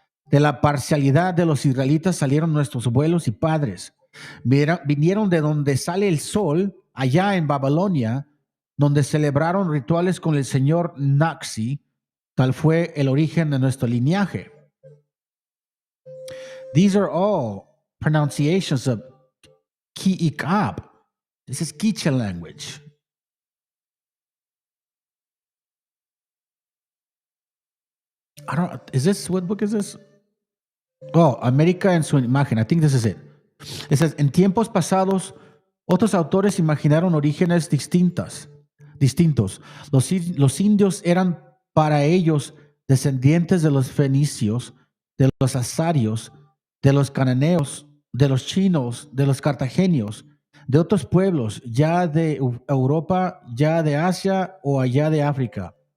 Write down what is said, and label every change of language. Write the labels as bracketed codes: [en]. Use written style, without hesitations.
[es] De la parcialidad de los israelitas salieron nuestros abuelos y padres. Vinieron de donde sale el sol, allá en Babilonia, donde celebraron rituales con el señor Naxi. Tal fue el origen de nuestro linaje. [en] These are all pronunciations of Ki'ikab. This is Quiche language. Is this, what book is this? Oh, América en su imagen. I think this is it. [es] It says, en tiempos pasados, otros autores imaginaron orígenes distintos. Los indios eran para ellos descendientes de los fenicios, de los asarios, de los cananeos, de los chinos, de los cartagenos, de otros pueblos, ya de Europa, ya de Asia o allá de África.